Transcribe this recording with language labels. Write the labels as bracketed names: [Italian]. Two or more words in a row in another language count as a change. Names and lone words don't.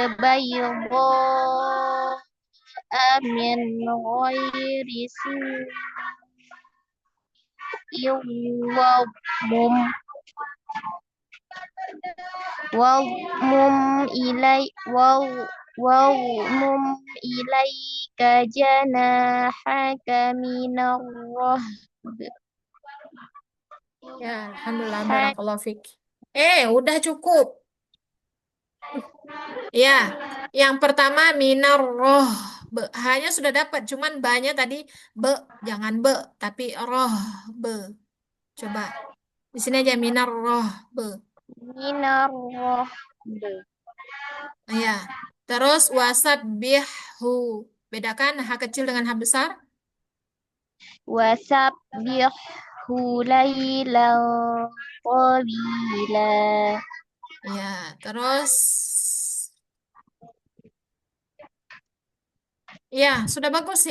[Arabic] بيضاء من غير سوء واضمم إليك جناحك من الرهب Ya, الحمد لله، بارك الله فيك. [Indonesian] Udah cukup. Ya, yang pertama [Arabic] من الرهب. [Indonesian] Hanya sudah dapat, cuman banyak tadi be, jangan be, tapi roh be. Coba di sini aja [Arabic] من الرهب [Indonesian] be. Minarroh. Ya, terus [Arabic] وسبحه. [Indonesian] Bedakan H kecil dengan H besar. [Arabic] وسبحه ليلا طويلا. [Indonesian] Ya, terus ya sudah bagus sih.